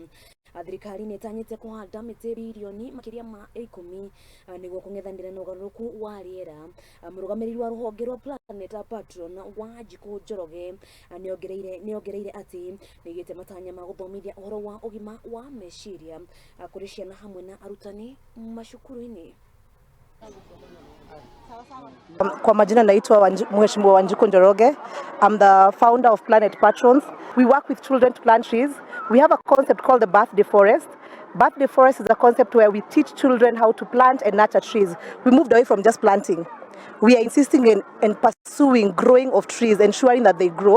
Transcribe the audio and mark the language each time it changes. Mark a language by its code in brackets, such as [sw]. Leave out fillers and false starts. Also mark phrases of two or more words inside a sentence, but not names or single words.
[ki] Thirikari nĩ Itanyite Kuhanda Miti Birioni makiria ma 10 Niguo Kungethanira na Ugaruruku wa Riera. Murugamiriri wa Ruhonge rwa Planet Patron Wanjiku Njoroge Niongereire ati Niogite matanya ma Guthomithia Uhoro wa Ugima wa Meciaria kuri ciana hamwe na arutani Macukuru-ini. [sw] Kwa majina naitwa Mheshimiwa Wanjiku Njoroge. [en] I'm the founder of Planet Patrons. We work with children to plant trees. We have a concept called the birthday forest. Birthday forest is a concept where we teach children how to plant and nurture trees. We moved away from just planting. We are insisting in pursuing growing of trees, ensuring that they grow.